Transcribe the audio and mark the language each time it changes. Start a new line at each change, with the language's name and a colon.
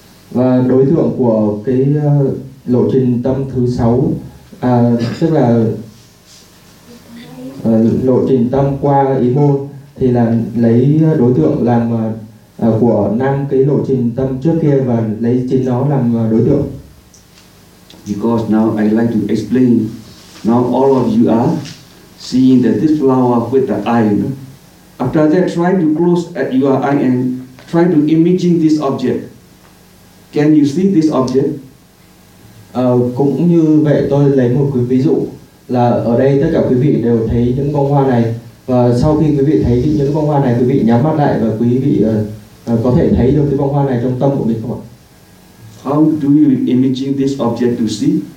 Vietnamese: Và đối tượng của cái lộ trình tâm thứ sáu tức là lộ trình tâm qua ý môn thì là lấy đối tượng làm của năm cái lộ trình tâm trước kia và lấy chính nó làm đối tượng.
English: Because now I like to explain, now all of you are seeing that this flower with the eye, after that try to close at your eye and try to imagine this object. Can you see this object?
Vietnamese: Cũng như vậy tôi lấy một cái ví dụ là ở đây tất cả quý vị đều thấy những bông hoa này và sau khi quý vị thấy những bông hoa này quý vị nhắm mắt lại và quý vị có thể thấy được cái bông hoa này trong tâm của mình không ạ?
English: How do you imagine this object to see?